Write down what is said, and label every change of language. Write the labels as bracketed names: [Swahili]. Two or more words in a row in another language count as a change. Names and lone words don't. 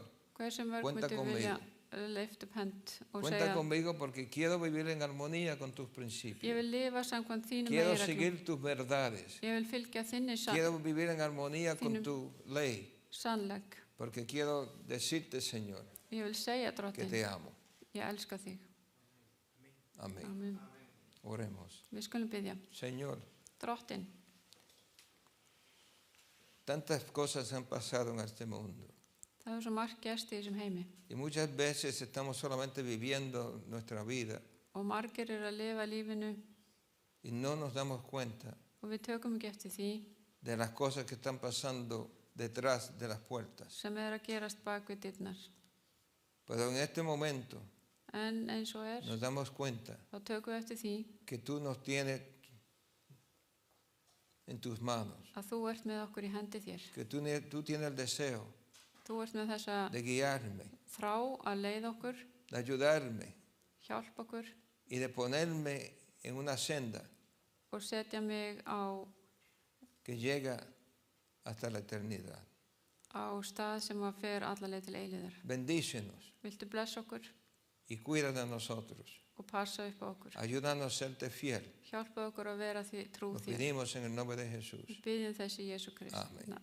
[Icelandic] Hversu mörg [Spanish] Cuenta [Icelandic] myndi vilja [Spanish] conmigo. [Icelandic] leift upp hend og [Spanish] cuenta [Icelandic] segja, [Spanish] conmigo porque quiero vivir en armonía con tus [Icelandic] ég [Spanish] principios? [Icelandic] vil lifa samkvæmt þínum [Spanish] Quiero [Icelandic] meginreglum. [Spanish] seguir tus verdades. [Icelandic] Ég vil fylgja þinni [Spanish] Quiero vivir en armonía con [Icelandic] Þínum- [Spanish] tu ley. [Icelandic] sannleik. [Spanish] Porque quiero decirte, Señor, [Icelandic] Ég vil segja, [Spanish] que [Icelandic] drottin, [Spanish] te amo. [Icelandic] ég elska þig. [Spanish] Amén. [Icelandic] Amen. [Spanish] Oremos. [Icelandic] Við skulum biðja. [Spanish] Señor, [Icelandic] Drottin, [Spanish] tantas cosas han pasado en este mundo. [Icelandic] það er svo margt gerst í þessum heimi [Spanish] Y muchas veces estamos solamente viviendo nuestra vida [Icelandic] og margir eru að lifa lífinu [Spanish] y no nos damos cuenta [Icelandic] og við tökum ekki eftir því [Spanish] de las cosas que están pasando detrás de las puertas. [Icelandic] sem að gerast bak við dyrnar. [Spanish] Pero en este momento [Icelandic] En eins og [Spanish] nos damos cuenta [Icelandic] þá tökum við eftir því [Spanish] que tú nos tienes en tus manos, [Icelandic] að þú ert með okkur í hendi þér. [Spanish] que tú tienes el deseo [Icelandic] Þú ert með þessa [Spanish] de guiarme, [Icelandic] þrá að leiða okkur, [Spanish] de ayudarme [Icelandic] hjálpa okkur [Spanish] y de ponerme en una senda [Icelandic] og setja mig á [Spanish] que llega hasta la eternidad. [Icelandic] stað sem að fer alla leið til eilíðar. [Spanish] Bendícenos [Icelandic] Viltu blessa okkur [Spanish] y cuida de nosotros. [Icelandic] og passa upp á okkur. [Spanish] Ayúdanos a serte fiel. [Icelandic] Hjálpa okkur að vera því, trú [Spanish] Lo [Icelandic] þér. [Spanish] pedimos en el nombre de Jesús. [Icelandic] Við biðjum þessi Jesú Krist, [Spanish] Amen.